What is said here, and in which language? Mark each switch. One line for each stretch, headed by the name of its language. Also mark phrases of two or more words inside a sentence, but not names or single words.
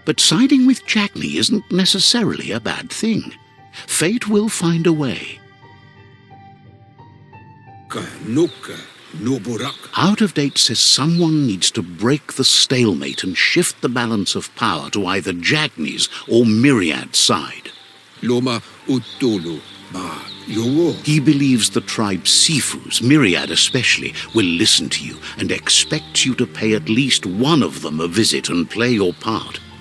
English: But siding with Jackney isn't necessarily a bad thing. Fate will find a way. Out of Date says someone needs to break the stalemate and shift the balance of power to either Jackney's or Myriad's side. Loma utulu ba yowo. He believes the tribe Sifus, Myriad especially, will listen to you and expects you to pay at least one of them a visit and play your part.